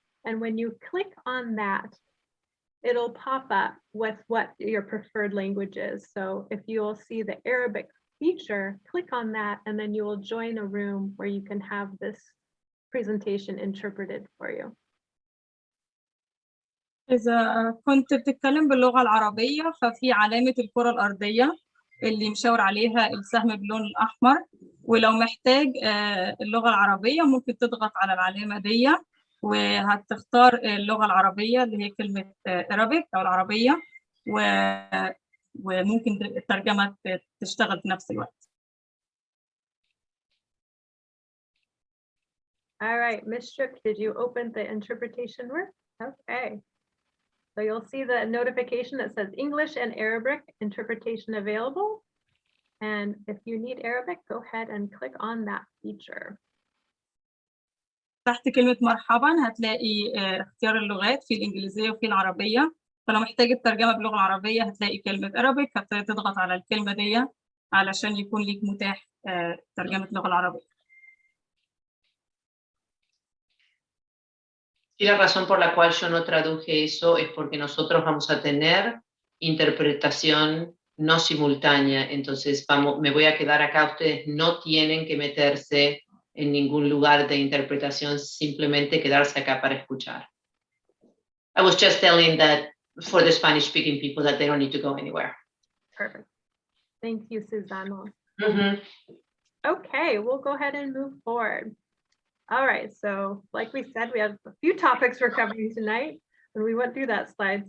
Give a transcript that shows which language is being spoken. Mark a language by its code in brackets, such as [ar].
[en] And when you click on that, it'll pop up with what your preferred language is. So if you will see the Arabic feature, click on that, and then you will join a room where you can have this presentation interpreted for you. [ar] إذا كنت بتتكلم باللغة العربية ففي علامة الكرة الأرضية اللي مشاور عليها السهم باللون الأحمر، ولو محتاج اللغة العربية ممكن تضغط على العلامة دي وهتختار اللغة العربية اللي هي كلمة Arabic أو العربية، وممكن الترجمة تشتغل في نفس الوقت. [en] All right, Ms. Shook, did you open the interpretation room? Okay. So you'll see the notification that says English and Arabic interpretation available. And if you need Arabic, go ahead and click on that feature. [ar] تحت كلمة مرحبا هتلاقي اختيار اللغات في الإنجليزية وفي العربية، فلو محتاج الترجمة باللغة العربية هتلاقي كلمة Arabic، هتبتدي تضغط على الكلمة دي علشان يكون ليك متاح ترجمة اللغة العربية. [es] Y la razón por la cual yo no traduje eso es porque nosotros vamos a tener interpretación no simultánea. Entonces me voy a quedar acá. Ustedes no tienen que meterse en ningún lugar de interpretación, simplemente quedarse acá para escuchar. [en] I was just telling that for the Spanish speaking people that they don't need to go anywhere. Perfect. Thank you, Susana. Mm-hmm. Okay, we'll go ahead and move forward. All right, so like we said, we have a few topics we're covering tonight, and we went through that slide.